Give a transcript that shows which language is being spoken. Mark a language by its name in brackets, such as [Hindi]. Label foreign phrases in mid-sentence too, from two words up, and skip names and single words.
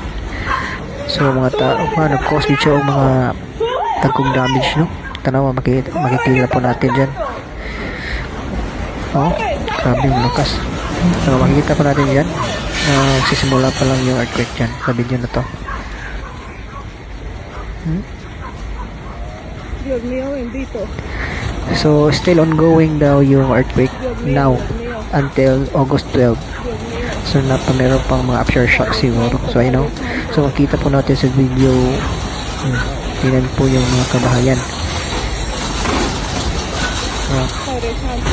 [Filipino] So mga tao pa nag-cause dito ang mga tagong damage, no? Tanaw, makikita po natin dyan. Oh, grabe yung lakas. So makikita po natin dyan. Sisimula pa lang yung earthquake dyan sa video na to. [Spanish] Dios mío, bendito. [Filipino] So [English] still ongoing [Filipino] daw yung [English] earthquake now until August 12. [Filipino] So meron pang mga aftershock siguro. So ayun, no? So makita po natin sa video. Tingnan po yung mga kabahayan. [Spanish] Padre Santo.